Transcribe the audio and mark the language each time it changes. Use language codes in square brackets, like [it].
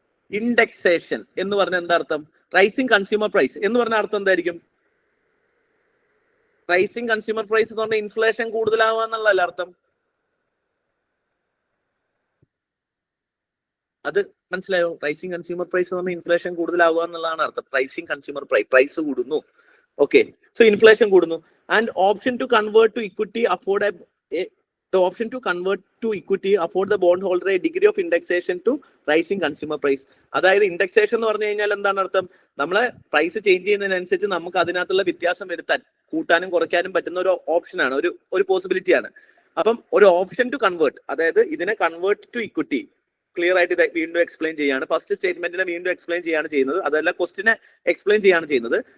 [ml] Indexation എന്ന് പറഞ്ഞാൽ എന്താ അർത്ഥം? റൈസിംഗ് കൺസ്യൂമർ പ്രൈസ് എന്ന് പറഞ്ഞ അർത്ഥം എന്തായിരിക്കും? റൈസിംഗ് കൺസ്യൂമർ പ്രൈസ് എന്ന് പറഞ്ഞാൽ ഇൻഫ്ലേഷൻ കൂടുതലാവുക എന്നുള്ളതല്ല അർത്ഥം. അത് മനസ്സിലായോ? റൈസിംഗ് കൺസ്യൂമർ പ്രൈസ് എന്ന് പറഞ്ഞാൽ ഇൻഫ്ലേഷൻ കൂടുതലാവുക എന്നുള്ളതാണ് അർത്ഥം. റൈസിംഗ് കൺസ്യൂമർ പ്രൈസ് കൂടുന്നു. ഓക്കെ, സോ ഇൻഫ്ലേഷൻ കൂടുന്നു. [en] And option to convert to equity afford the option to convert to equity afford the bond holder a degree of indexation to rising consumer price. [ml] അതായത് indexation എന്ന് പറഞ്ഞു കഴിഞ്ഞാൽ എന്താണ് അർത്ഥം? നമ്മളെ price change ചെയ്യുന്നതിനനുസരിച്ച് നമുക്ക് അതിനകത്തുള്ള വ്യത്യാസം വരുത്താൻ, കൂട്ടാനും കുറയ്ക്കാനും പറ്റുന്ന ഒരു ഓപ്ഷനാണ്, ഒരു പോസിബിലിറ്റിയാണ്. അപ്പം ഒരു ഓപ്ഷൻ ടു കൺവേർട്ട്, അതായത് ഇതിനെ കൺവേർട്ട് ടു ഇക്വിറ്റി ക്ലിയർ ആയിട്ട് ഇത് വീണ്ടും എക്സ്പ്ലെയിൻ ചെയ്യാണ്. ഫസ്റ്റ് സ്റ്റേറ്റ്മെന്റിനെ വീണ്ടും എക്സ്പ്ലെയിൻ ചെയ്യാണ് ചെയ്യുന്നത്, അതല്ല ക്വസ്റ്റിനെ എക്സ്പ്ലെയിൻ ചെയ്യാണ് ചെയ്യുന്നത്.